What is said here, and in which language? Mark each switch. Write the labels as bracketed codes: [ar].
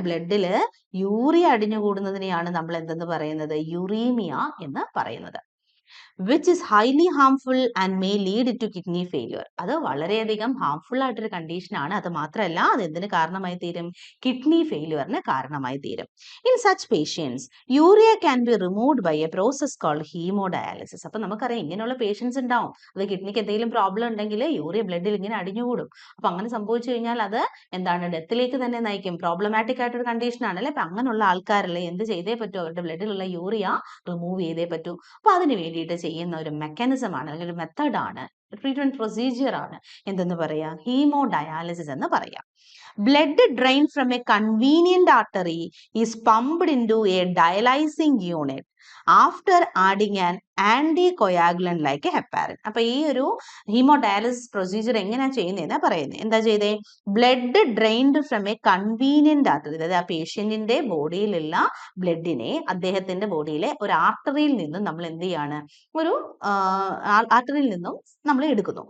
[ml] ബ്ലഡില് urea അടിഞ്ഞുകൂടുന്നതിനെയാണ് നമ്മൾ എന്തെന്ന് പറയുന്നത്, യുറീമിയ എന്ന് പറയുന്നത്. [en] which is highly harmful and may lead to kidney failure. [ml] അത് വളരെയധികം ഹാംഫുൾ ആയിട്ടൊരു കണ്ടീഷൻ ആണ്. അത് മാത്രമല്ല അത് എന്തിന് കാരണമായി തീരും, കിഡ്നി ഫെയിലിയറിന് കാരണമായി തീരും. [en] In such patients urea can be removed by a process called haemodialysis. [ml] അപ്പൊ നമുക്കറിയാം ഇങ്ങനെയുള്ള പേഷ്യൻസ് ഉണ്ടാവും, അത് കിഡ്നിക്ക് എന്തെങ്കിലും പ്രോബ്ലം ഉണ്ടെങ്കിൽ യൂറിയ ബ്ലഡിൽ ഇങ്ങനെ അടിഞ്ഞുകൂടും. അപ്പൊ അങ്ങനെ സംഭവിച്ചു കഴിഞ്ഞാൽ അത് എന്താണ്, ഡെത്തിലേക്ക് തന്നെ നയിക്കും. പ്രോബ്ലമാറ്റിക് ആയിട്ടൊരു കണ്ടീഷൻ ആണ്, അല്ലെ? അപ്പൊ അങ്ങനെയുള്ള ആൾക്കാരിൽ എന്ത് ചെയ്തേ പറ്റൂ, അവരുടെ ബ്ലഡിലുള്ള യൂറിയ റിമൂവ് ചെയ്തേ പറ്റൂ. അപ്പൊ അതിന് വേണ്ടിയിട്ട് ചെയ്യുന്ന ഒരു മെക്കാനിസം ആണ്, അല്ലെങ്കിൽ ഒരു മെത്തേഡാണ്, ട്രീറ്റ്മെന്റ് പ്രൊസീജിയർ ആണ് എന്തെന്ന് പറയാ, ഹീമോഡയാലിസിസ് എന്ന് പറയാം. [en] Blood drained from a convenient artery is pumped into a dialyzing unit after adding an anticoagulant like a heparin. [ml] അപ്പൊ ഈ ഒരു ഹീമോഡയാലിസിസ് പ്രൊസീജിയർ എങ്ങനെയാ ചെയ്യുന്നതെന്നാ പറയുന്നത്. എന്താ ചെയ്തേ, [en] blood drained from a convenient artery, [ml] അതായത് ആ പേഷ്യന്റിന്റെ ബോഡിയിലുള്ള ബ്ലഡിനെ അദ്ദേഹത്തിന്റെ ബോഡിയിലെ ഒരു ആർട്ടറിയിൽ നിന്നും നമ്മൾ എന്ത് ചെയ്യാണ്, ഒരു ആർട്ടറിയിൽ നിന്നും നമ്മൾ എടുക്കുന്നു.